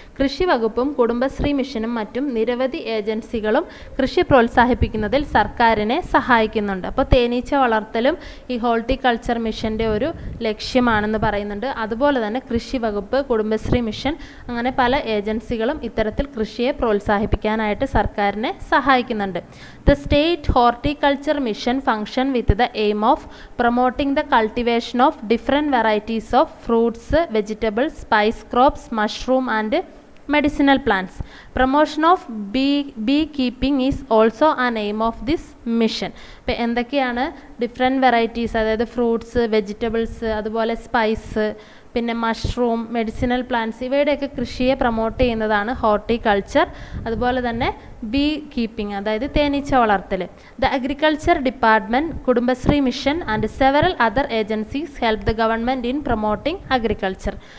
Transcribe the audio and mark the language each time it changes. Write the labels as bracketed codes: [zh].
[ml] കൃഷി വകുപ്പും കുടുംബശ്രീ മിഷനും മറ്റും നിരവധി ഏജൻസികളും കൃഷി പ്രോത്സാഹിപ്പിക്കുന്നതിൽ സർക്കാരിനെ സഹായിക്കുന്നുണ്ട്. അപ്പോൾ തേനീച്ച വളർത്തലും ഈ ഹോർട്ടികൾച്ചർ മിഷൻ്റെ ഒരു ലക്ഷ്യമാണെന്ന് പറയുന്നുണ്ട്. അതുപോലെ തന്നെ കൃഷി വകുപ്പ്, കുടുംബശ്രീ മിഷൻ, അങ്ങനെ പല ഏജൻസികളും ഇത്തരത്തിൽ കൃഷിയെ പ്രോത്സാഹിപ്പിക്കാനായിട്ട് സർക്കാരിനെ സഹായിക്കുന്നുണ്ട്. [en] The state horticulture mission function with the aim of promoting the cultivation of different varieties of fruits, vegetables, spice crops, mushroom and medicinal plants. Promotion of beekeeping is also an aim of this mission. [ml] ഇപ്പോൾ എന്തൊക്കെയാണ് different varieties, അതായത് fruits, vegetables, അതുപോലെ spice, പിന്നെ mushroom, medicinal plants, ഇവയുടെയൊക്കെ കൃഷിയെ promote ചെയ്യുന്നതാണ് horticulture. അതുപോലെ തന്നെ B keeping, അതായത് തേനീച്ച വളർത്തൽ. [en] The agriculture department, Kudumbashree mission and several other agencies help the government in promoting agriculture.